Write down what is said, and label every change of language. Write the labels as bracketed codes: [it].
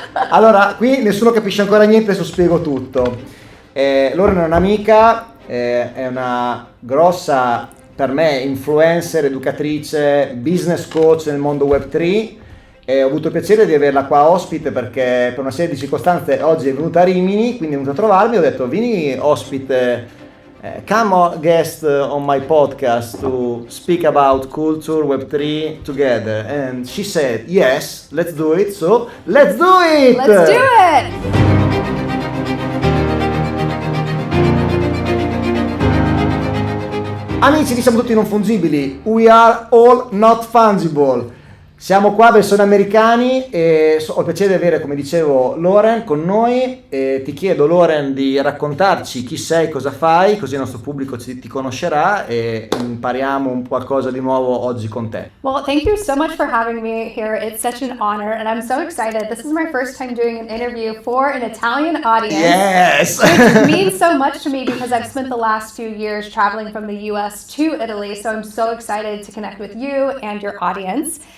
[it] Allora, qui nessuno capisce ancora niente, adesso spiego tutto. Lauren è un'amica, è una grossa, per me, influencer, educatrice, business coach nel mondo Web3. E ho avuto il piacere di averla qua ospite perché per una serie di circostanze oggi è venuta a Rimini, quindi è venuta a trovarmi. Ho detto vieni ospite, come guest on my podcast to speak about culture Web3 together. [en] And she said yes, let's do it, so let's do it! Let's do it! [it] Amici di Siamo Tutti Non Fungibili, [en] we are all not fungible. [it] Siamo qua, persone americani, e ho il piacere di avere, come dicevo, Lauren con noi. E ti chiedo, Lauren, di raccontarci chi sei, cosa fai, così il nostro pubblico ti conoscerà e impariamo un qualcosa di nuovo oggi con te. [en] Well, thank you so much for having me here. It's such an honor, and I'm so excited. This is my first time doing an interview for an Italian audience. Yes! Which means so much to me because I've spent the last few years traveling from the US to Italy, so I'm so excited to connect with you and your audience.